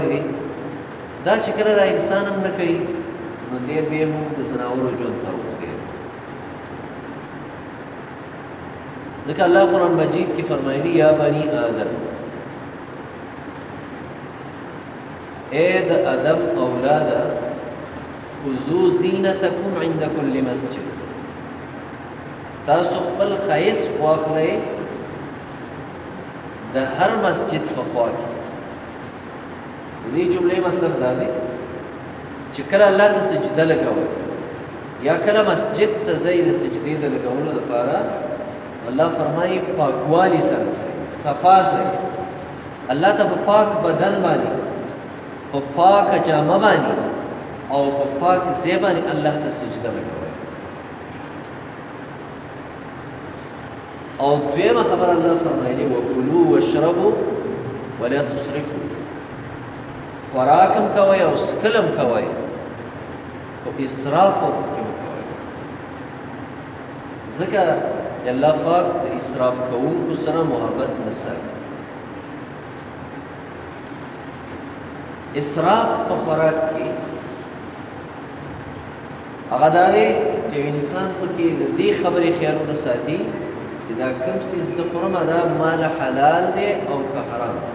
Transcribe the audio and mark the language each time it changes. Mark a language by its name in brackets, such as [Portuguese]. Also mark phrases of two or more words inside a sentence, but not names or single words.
[Pashto] دا چې کله دا انسان هم نه کوي، نو دی بیا هم د زناورو ژوند ته اوښتی ځکه الله قرآن مجید کې فرمایلی [Arabic] یا بني آدم [Pashto] اے د آدم اولاده [Arabic] خذوا زینتکم عند کل مسجد [Pashto] تاسو خپل ښایست واخلئ د هر مسجد په خوا کې د دې جملې مطلب دا دی چې کله الله ته سجده لګوئ یا کله مسجد ته ځئ د سجدې د لګولو لپاره الله فرمایي پاکوالي سره صفا سره الله ته په پاک بدن باندې په پاکه جامه باندې او په پاک ځای باندې الله ته سجده لګوئ او دویمه خبر الله فرمایلی [Arabic] وکلوا واشربوا ولا تسرفوا [Pashto] خوراکم کوئ او څکلم کوئ او اسراف ورپکې مه کوئ ځکه الله پاک د اسراف کوونکو سره محبت نه ساتي اسراف په خوراک کې هغه دا دی چې انسان پکې د دې خبرې خیالونه ساتي چې دا کوم څیز زه خورم دا مال حلال دی او که حرام